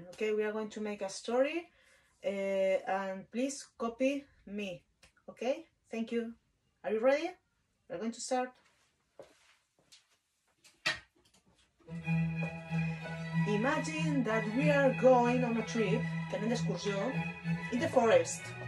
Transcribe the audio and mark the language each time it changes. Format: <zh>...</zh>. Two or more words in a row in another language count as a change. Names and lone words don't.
<en>Okay, we are going to make a story and please copy me. Okay, thank you. Are you ready? We're going to start. Imagine that we are going on a trip,</en> <ca>que anem d'excursió,</ca> <en>in the forest.</en>